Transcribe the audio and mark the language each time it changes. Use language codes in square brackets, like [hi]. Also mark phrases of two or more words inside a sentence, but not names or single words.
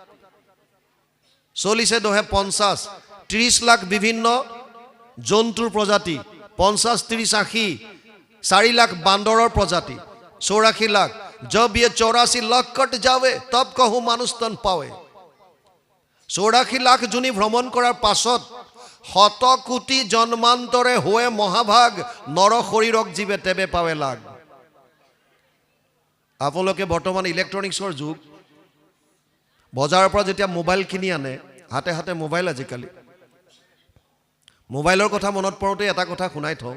[as] 40 10 50, 30 লাখ বিভিন্ন জন্তুৰ প্ৰজাতি, 50 30 80, 4 লাখ বান্দৰৰ প্ৰজাতি, 84 লাখ, [hi] जब ये 84 लाख कट जावे तब कहूँ मानुष तन पावे। [as] 84 लाख জুনি ভ্ৰমণ কৰাৰ পাছত 100 কোটি জন্মান্তৰে হোৱে মহাভাগ, নৰ শৰীৰক জীৱে তেবে পাৱে লাগ। আপোনালোকে বৰ্তমান ইলেক্ট্ৰনিক্সৰ যুগ, বজাৰৰ পৰা যেতিয়া মোবাইল কিনি আনে, হাতে হাতে মোবাইল, আজিকালি মোবাইলৰ কথা মনত পৰোঁতে এটা কথা শুনাই থওঁ।